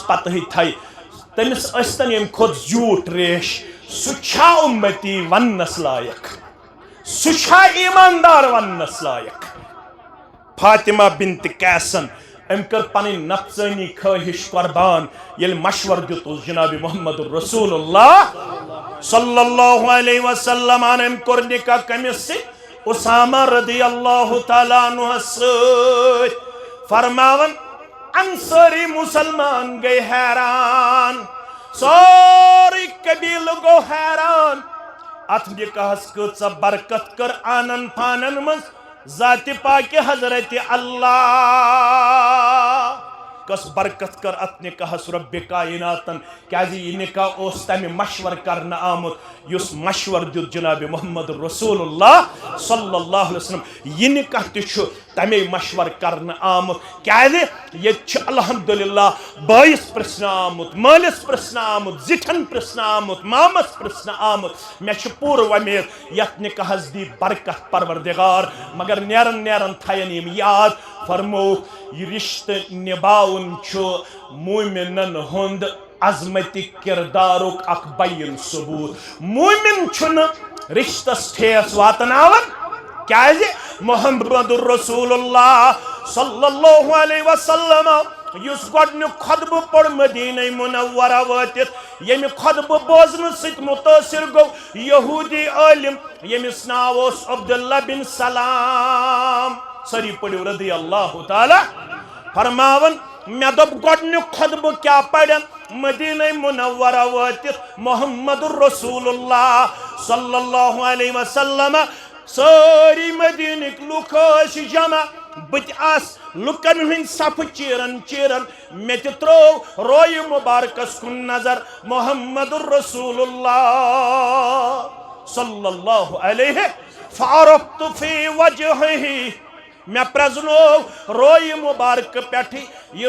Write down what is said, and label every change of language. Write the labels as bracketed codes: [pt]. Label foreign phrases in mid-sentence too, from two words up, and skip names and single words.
[ks] پتہٕے تھایہِ تٔمِس ٲسۍتن ییٚمہِ کھۄتہٕ زیوٗٹھ ریش سُہ چھا اُمتی وننس لایق سُہ چھا ایماندار وننس لایق فاطمہ بنت قیسن ام کر پنٕنۍ نفسانی خواہش قربان ییٚلہِ مشور دیُتُس جناب محمد رسول اللہ [ar] صلی اللہ علیہ وسلم [ks] ام کوٚر نکاح کٔمِس سۭتۍ اسامہ [ar] رضی اللہ تعالیٰ عنہ [ks] سۭتۍ فرماون انصاری مسلمان گئی حیران سوری قبیل گو حیران ات نکاحس کۭژاہ برکت کر آنن فانن منٛز ذات پاک حضرت اللہ کس برکت کر ات نکاحس رب کائناتن کیازِ یہ نکاح اوس تمہ مشور کرنا آمت یس مشور دیت جناب محمد رسول اللہ [ar] صلی اللہ علیہ وسلم [ks] یہ نکاح تہ چھ تمے مشور کرنا آمت کیازِ یت چھ الحمدللہ بٲیِس پرژھنہٕ آمت مٲلِس پرژھنہٕ آمت زِٹھٮ۪ن پرژھنہٕ آمت مامس پرژھنہٕ آمت مےٚ چھِ پوٗرٕ وۄمید یتھ نکاحس دی برکت پروردگار مگر نیرن نیرن تھاین یم یاد فرموک یہ رشتہ نباؤن چھُ مومنن ہند عظمت کردارک اخ بین ثبوت مومن چھُنہٕ رشتس ٹھیس واتناون کیازِ محمد رسول اللہ [ar] صلی اللہ علیہ وسلم [ks] یس گۄڈنیُک خطبہ پوٚر مدینہ منورہ وٲتِتھ ییٚمہِ خطبہ بوزنہٕ سۭتۍ مُتٲثر گوٚو یہوٗدی عٲلم ییٚمِس ناو اوس عبداللہ بن سلام سٲری پٔرِو [ar] رضی اللہ تعالیٰ [ks] فرماون مےٚ دوٚپ گۄڈنیُک خطبہ کیٛاہ پرن مدینہ منورہ وٲتِتھ محمد رسول اللہ [ar] صلی اللہ علیہ وسلم [ks] سٲری مدینٕکۍ لُکھ ٲسۍ جمع بہٕ تہِ آس لُکن ہٕنٛدۍ صفہٕ چیرن چیرن مےٚ تہِ ترٛوو رویہِ مُبارکس کُن نظر محمد رسول اللہ [ar] صلی اللہ علیہ فعرفت فی وجہہِ [ks] مےٚ پرزنو رویہِ مُبارک پٮ۪ٹھٕے یہ